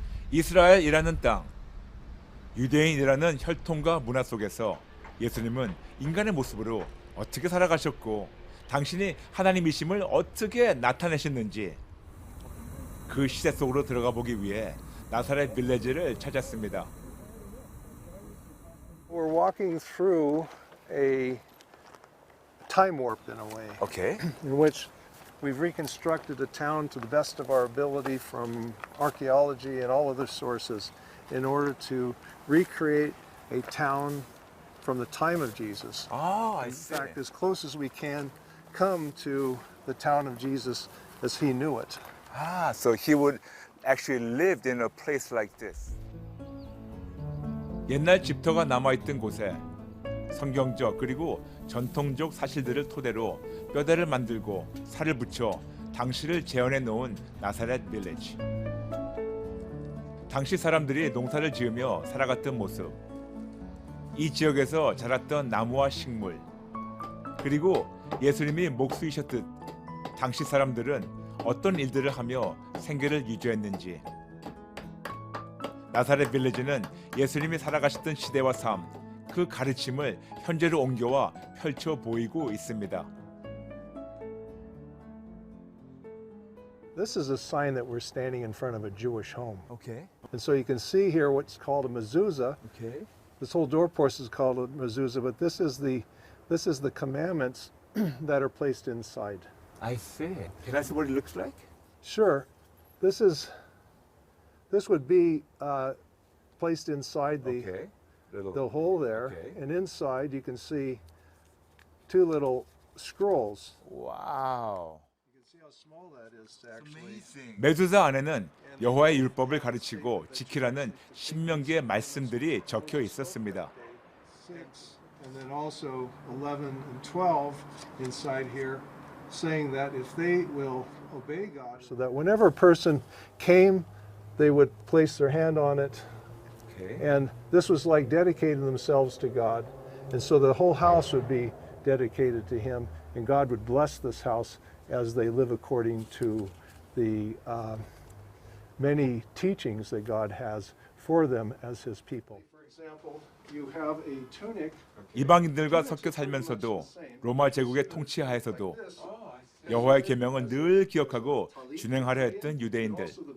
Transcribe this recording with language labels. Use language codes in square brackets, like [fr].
[ko] 이스라엘이라는 땅, 유대인이라는 혈통과 문화 속에서 예수님은 인간의 모습으로 어떻게 살아가셨고 당신이 하나님이심을 어떻게 나타내셨는지 그 시대 속으로 들어가 보기 위해 나사렛 빌리지를 찾았습니다. [en] We're walking through a time warp in a way, 오케이. in which we've reconstructed the town to the best of our ability from archaeology and all other sources in order to recreate a town from the time of Jesus. 아, In fact, as close as we can come to the town of Jesus as he knew it. Ah, so he would actually lived in a place like this. [ko] 옛날 집터가 남아있던 곳에 성경적 그리고 전통적 사실들을 토대로 뼈대를 만들고 살을 붙여 당시를 재현해 놓은 나사렛 빌리지. 당시 사람들이 농사를 지으며 살아갔던 모습, 이 지역에서 자랐던 나무와 식물, 그리고 예수님이 목수이셨듯 당시 사람들은 어떤 일들을 하며 생계를 유지했는지, 나사렛 빌리지는 예수님이 살아가셨던 시대와 삶, 그 가르침을 현재로 옮겨와 펼쳐 보이고 있습니다. [en] This is a sign that we're standing in front of a Jewish home. Okay. And so you can see here what's called a mezuzah. Okay. This whole doorpost is called a mezuzah, but this is the commandments that are placed inside. I see. Can I see what it looks like? Sure. This would be placed inside Okay. the hole there, Okay. and inside you can see two little scrolls. 와우. You can see how small that is to actually. [ko] 메두사 안에는 여호와의 율법을 가르치고 지키라는 신명기의 말씀들이 적혀 있었습니다. [en] 6, and then also 11 and 12 inside here, saying that if they will obey God, so that whenever a person came, they would place their hand on it, Okay. and this was like dedicating themselves to God, and so the whole house would be dedicated to Him, and God would bless this house as they live according to the many teachings that God has for them as His people. For example, you have a tunic. [ko] 이방인들과 섞여 살면서도 로마 제국의 통치하에서도 여호와의 계명을 늘 기억하고 준행하려 했던 유대인들.